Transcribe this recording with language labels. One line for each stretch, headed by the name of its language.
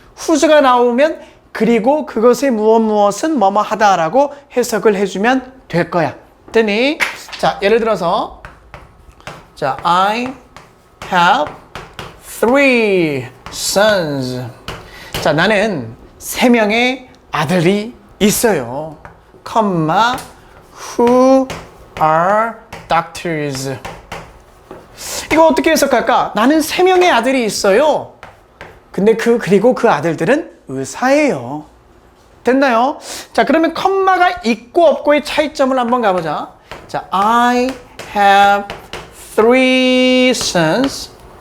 Korean: whose가 나오면 그리고 그것의 무엇은 뭐뭐 하다 라고 해석을 해주면 될 거야. 됐니? 자, 예를 들어서 자,
English: I have 3 sons.
Korean: 자, 나는 3명의 아들이 있어요. 컴마 who are doctors. 이거 어떻게 해석할까? 나는 3명의 아들이 있어요. 근데 그리고 그 아들들은 의사예요. 됐나요? 자, 그러면 컴마가 있고 없고의 차이점을 한번 가보자.
English: 자, I have 3 sons.